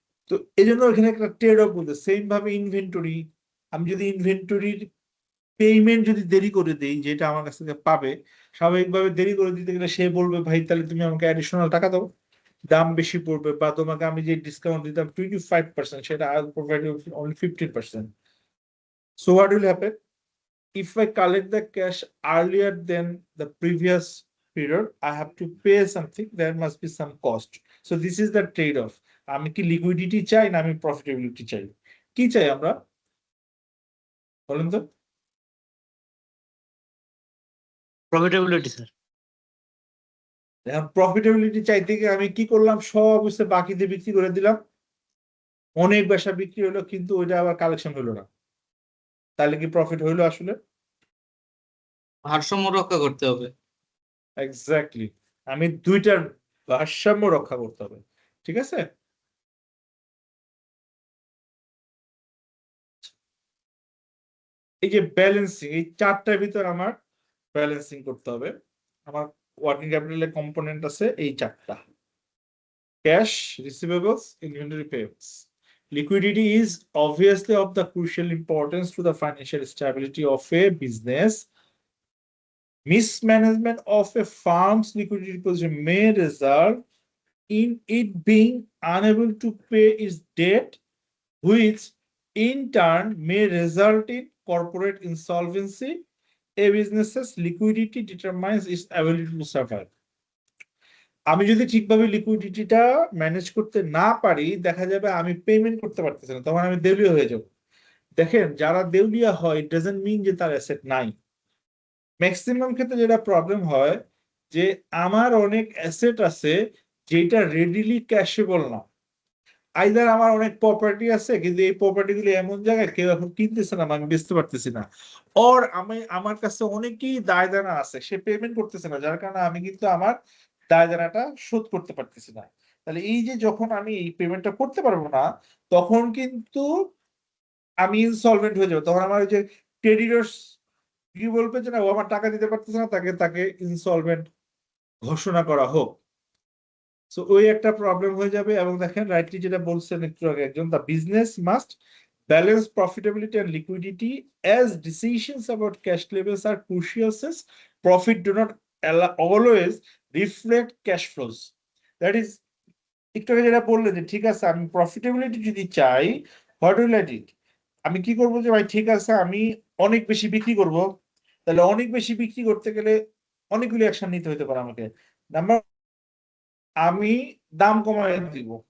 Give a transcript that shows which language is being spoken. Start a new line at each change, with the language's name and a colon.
Bangla: তো এই জন্য এখানে একটা ট্রেড অফ বলতে, সেম ভাবে ইনভেন্টরি, আমি যদি ইনভেন্টরির পেমেন্ট যদি দেরি করে দেই, যেটা আমার কাছ থেকে পাবে, স্বাভাবিকভাবে দেরি করে দিতে গেলে সে বলবে ভাই তাহলে তুমি আমাকে অ্যাডিশনাল টাকা দাও, দাম বেশি পড়বে, বা তোমাকে আমি যে ডিসকাউন্ট দিতাম 25%, সেটা
English: I provide only 15%। So what will happen? if I collect the cash earlier than the previous period, I have to pay something. There must be some cost. So this is the trade-off.
Bangla: আমি কি liquidity চাই না আমি profitability চাই? কি চাই আমরা বলেন তো? Profitability sir. এখন প্রফিটেবিলিটি চাইতে গিয়ে আমি কি করলাম, সব হচ্ছে বাকি দিয়ে বিক্রি করে দিলাম, অনেক বেশা বিক্রি হলো, কিন্তু ওইটা আবার কালেকশন হলো না, তাহলে কি প্রফিট হইলো আসলে? ভারসাম্য রক্ষা করতে হবে। এক্স্যাক্টলি, আমি দুইটার ভারসাম্য রক্ষা করতে হবে, ঠিক আছে? এই যে ব্যালেন্সিং, এই চারটার ভিতর আমার ব্যালেন্সিং করতে হবে। আমার ওয়ার্কিং ক্যাপিটালের কম্পোনেন্ট আছে এই চারটা: cash, receivables, inventory, পেয়েবলস।
English: Liquidity is obviously of the crucial importance to the financial stability of a business. Mismanagement of a firm's liquidity position may result in it being unable to pay its debt, which in turn may result in corporate insolvency. A business's liquidity determines its ability to survive.
Bangla: আমি যদি ঠিকভাবে লিকুইডিটিটা manage করতে না পারি, দেখা যাবে আমি payment করতে পারতেছি না, তখন আমি দেউলিয়া হয়ে যাব। দেখেন, যারা দেউলিয়া হয়
English: it doesn't mean
Bangla: যে তার অ্যাসেট নাই। ম্যাক্সিমাম ক্ষেত্রে যেটা প্রবলেম হয় যে আমার অনেক অ্যাসেট আছে যেটা রেডিলি ক্যাশেবল না। আইদার আমার অনেক প্রপার্টি আছে কিন্তু এই প্রপার্টি গুলো এমন জায়গায় কেউ এখন কিনতেছে না, আমি বেচতে পারতেছি না, অর আমার কাছে অনেকেই দায় দেনা আছে, সে পেমেন্ট করতেছে না, যার কারণে আমি কিন্তু আমার দায় দেনাটা শোধ করতে পারতেছি না। তাহলে এই যে যখন আমি এই পেমেন্টটা করতে পারবো না, তখন কিন্তু আমি ইনসলভেন্ট হয়ে যাবো। তখন আমার ওই যে ক্রেডিটরস কি বলবে যে না, ও আমার টাকা দিতে পারতেছে না, তাকে ইনসলভেন্ট ঘোষণা করা হোক। সো ওই একটা প্রবলেম হয়ে যাবে। এবং দেখেন রাইটলি যেটা বলছেন একটু আগে একজন,
English: The business must balance profitability and liquidity as decisions about cash levels are crucial since profit do not always reflect cash flows. That is,
Bangla: একটু আগে যেটা বললেন যে ঠিক আছে আমি প্রফিটেবিলিটি যদি চাই,
English: What will I do?
Bangla: আমি কি করবো যে ভাই ঠিক আছে আমি অনেক বেশি বিক্রি করব, তাহলে অনেক বেশি বিক্রি করতে গেলে অনেকগুলি অ্যাকশন নিতে হতে পারে আমাকে। নাম্বার, আমি দাম কমায় দিব।